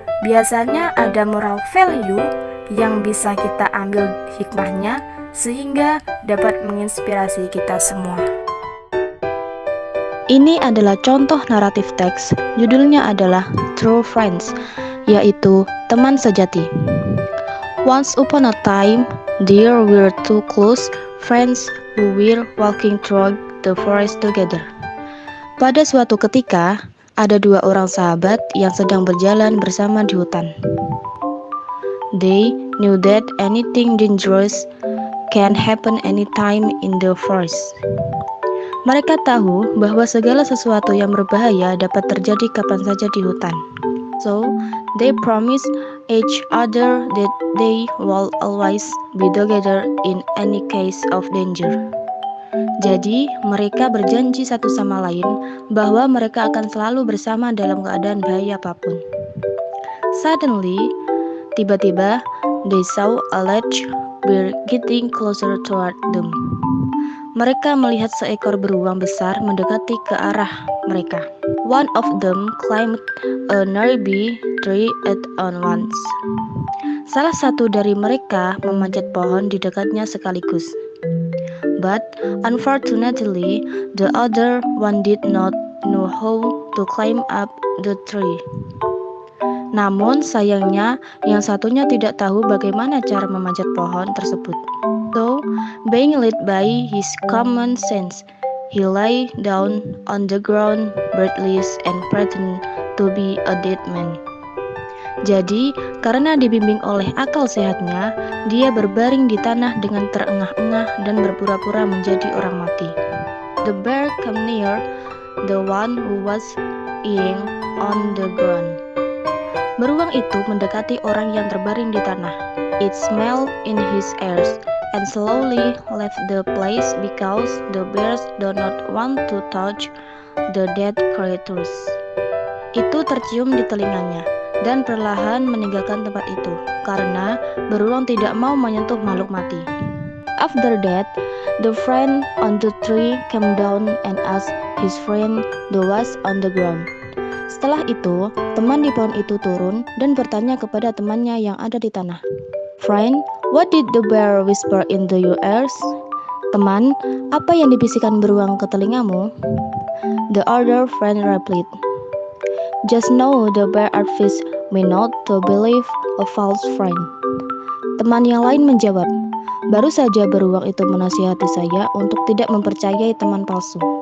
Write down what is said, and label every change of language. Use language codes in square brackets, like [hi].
[id] Biasanya ada [en] moral value [id] yang bisa kita ambil hikmahnya sehingga dapat menginspirasi kita semua. Ini adalah contoh naratif teks. Judulnya adalah True Friends, yaitu teman sejati. [en] Once upon a time, there were two close friends who were walking through the forest together. [id] Pada suatu ketika, ada dua orang sahabat yang sedang berjalan bersama di hutan. [en] They knew that anything dangerous can happen anytime in the forest. [id] Mereka tahu bahwa segala sesuatu yang berbahaya dapat terjadi kapan saja di hutan. [en] So, they promised each other that they will always be together in any case of danger. [id] Jadi, mereka berjanji satu sama lain bahwa mereka akan selalu bersama dalam keadaan bahaya apapun. [en] Suddenly, [id] tiba-tiba, [en] they saw a large bear getting closer toward them. [id] Mereka melihat seekor beruang besar mendekati ke arah mereka. [en] One of them climbed a nearby tree at once. [id] Salah satu dari mereka memanjat pohon di dekatnya sekaligus. [en] But unfortunately, the other one did not know how to climb up the tree. [id] Namun sayangnya, yang satunya tidak tahu bagaimana cara memanjat pohon tersebut. [en] So, being led by his common sense, he lay down on the ground, breathless and pretended to be a dead man. [id] Jadi, karena dibimbing oleh akal sehatnya, dia berbaring di tanah dengan terengah-engah dan berpura-pura menjadi orang mati. [en] The bear came near the one who was lying on the ground. [id] Beruang itu mendekati orang yang terbaring di tanah. [en] It smelled in his ears and slowly left the place because the bears do not want to touch the dead creatures. [id] Itu tercium di telinganya dan perlahan meninggalkan tempat itu karena beruang tidak mau menyentuh makhluk mati. [en] After that, the friend on the tree came down and asked his friend who was on the ground. [id] Setelah itu, teman di pohon itu turun dan bertanya kepada temannya yang ada di tanah. [en] Friend, what did the bear whisper into your ears? [id] Teman, apa yang dibisikkan beruang ke telingamu? [en] The other friend replied, just know the bear advised me not to believe a false friend. [id] Teman yang lain menjawab, baru saja beruang itu menasihati saya untuk tidak mempercayai teman palsu.